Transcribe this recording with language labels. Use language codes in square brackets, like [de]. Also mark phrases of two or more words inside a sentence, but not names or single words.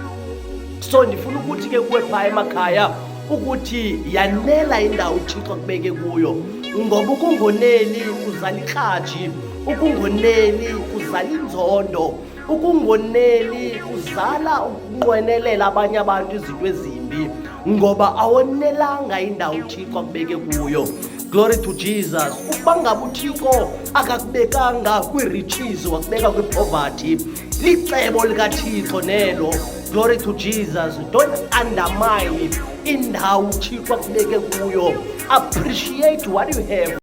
[xh] So ndifuna ukuthi ke kuwe phaa emakhaya ukuthi yanela indawo uThixo akubeke kuyo, ngoba ukungoneli uzala ikraji, ukungoneli uzala inzondo, ukungoneli uzala ukunqwenelela abanye abantu izinto ezimbi, ngoba awonelanga indawo uThixo akubeke kuyo. [en] Glory to Jesus. [xh] Ukuba ngaba uThixo akakubekanga kwi-riches wakubeka kwi-poverty, licebo likaThixo nelo. [en] Glory to Jesus. Don't undermine [xh] indawo uThixo akubeke kuyo. [en] Appreciate what you have.